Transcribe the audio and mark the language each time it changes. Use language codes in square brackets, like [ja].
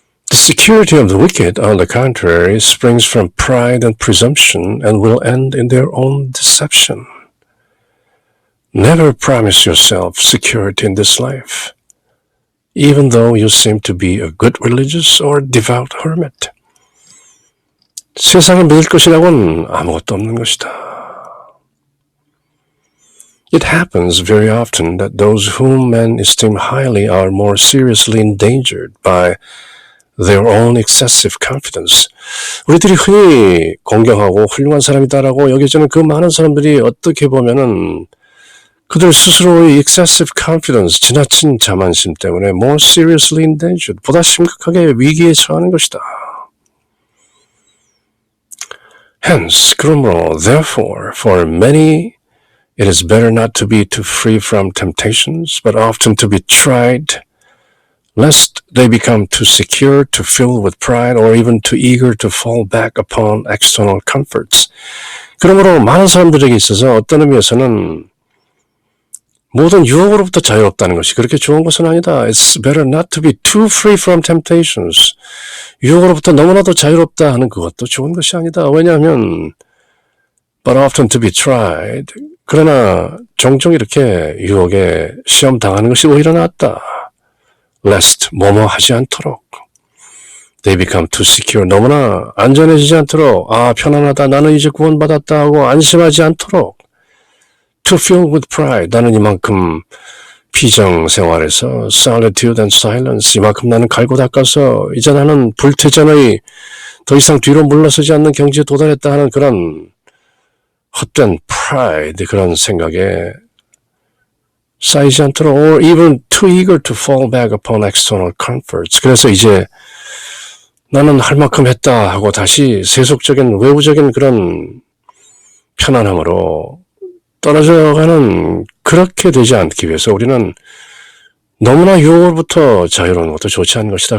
[en] The security of the wicked, on the contrary, springs from pride and presumption and will end in their own deception. Never promise yourself security in this life, even though you seem to be a good religious or devout hermit. [ko] 세상에 믿을 것이라고는 아무것도 없는 것이다. [en] It happens very often that those whom men esteem highly are more seriously endangered by their own excessive confidence. [ko] 우리들이 흔히 공경하고 훌륭한 사람이다라고 여겨지는 그 많은 사람들이 어떻게 보면은 그들 스스로의 [en] excessive confidence, [ko] 지나친 자만심 때문에 [en] more seriously endangered, [ko] 보다 심각하게 위기에 처하는 것이다. [en] Hence, [ko] 그러므로, [en] therefore, for many, it is better not to be too free from temptations, but often to be tried, lest they become too secure, too filled with pride, or even too eager to fall back upon external comforts. [ko] 그러므로 많은 사람들에게 있어서 어떤 의미에서는 모든 유혹으로부터 자유롭다는 것이 그렇게 좋은 것은 아니다. [en] It's better not to be too free from temptations. [ko] 유혹으로부터 너무나도 자유롭다 하는 그것도 좋은 것이 아니다. 왜냐하면 [en] but often to be tried. [ko] 그러나 종종 이렇게 유혹에 시험 당하는 것이 오히려 낫다. Lest 뭐뭐 하지 않도록. [en] They become too secure. [ko] 너무나 안전해지지 않도록 편안하다. 나는 이제 구원받았다 하고 안심하지 않도록. [en] To fill with pride. [ko] 나는 이만큼 피정 생활에서 [en] solitude and silence. [ko] 이만큼 나는 갈고 닦아서 이제 나는 불태전의 더 이상 뒤로 물러서지 않는 경지에 도달했다 하는 그런 헛된 pride, 그런 생각에 쌓이지 않도록 [en] or even too eager to fall back upon external comforts. [ko] 그래서 이제 나는 할 만큼 했다 하고 다시 세속적인 외부적인 그런 편안함으로 떨어져가는 그렇게 되지 않기 위해서 우리는 너무나 유혹으로부터 자유로운 것도 좋지 않은 것이다.